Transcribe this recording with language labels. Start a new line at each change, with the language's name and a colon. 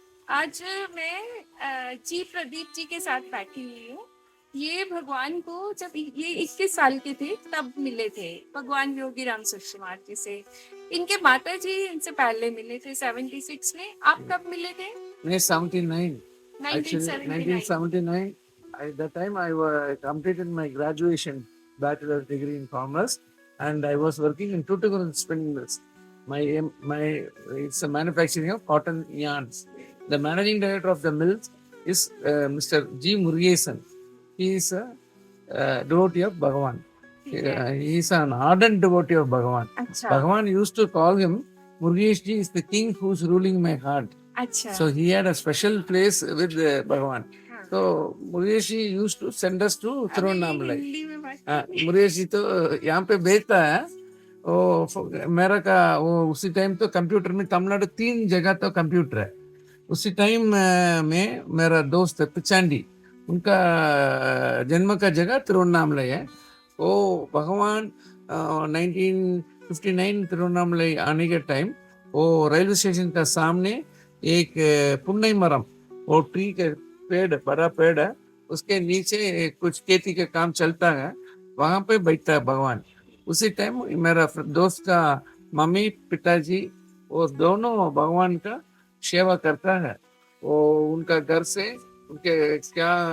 Hindi: आज मैं जी प्रदीप जी के साथ बैठी हुई हूँ। ये भगवान को जब ये 21 साल के थे तब मिले थे, भगवान योगी राम सतकुमार जी से। इनके माता जी इनसे पहले मिले थे 76 में। आप कब मिले थे? नहीं, 79. Actually, 1979।
English: 1979. At that time, I completed my graduation bachelor's degree in commerce, and I was working in Tuticorin spinning mills. My it's a manufacturing of cotton yarns. The managing director of the mills is Mr. G. Murugesan. He is a devotee of Bhagavan. He is an ardent devotee of Bhagavan.
Hindi: अच्छा
English: Bhagavan used to call him Murugesh ji is the king who's ruling my heart.
Hindi: अच्छा।
English: So he had a special place with Bhagavan.
Hindi: हाँ।
English: So Murugesh ji used to send us to
Hindi: अभी
English: Tiruvannamalai.
Hindi: Hindi में बात मुरेश जी तो यहाँ पे भेजता है वो मेरा का वो उसी टाइम तो कंप्यूटर में तमिलनाडु 3 जगह तो कंप्यूटर है उसी टाइम में मेरा दोस्त है पिचांडी उनका जन्म का जगह तिरुवन्नामलई है वो भगवान 1959 तिरुवन्नामलई आने के टाइम वो रेलवे स्टेशन का सामने एक पुन्नई मरम वो ट्री के पेड़ बड़ा पेड़ है उसके नीचे कुछ खेती का काम चलता है वहां पे बैठता है भगवान उसी टाइम मेरा दोस्त का मम्मी पिताजी वो दोनों भगवान का सेवा करता है वो उनका घर से उनके क्या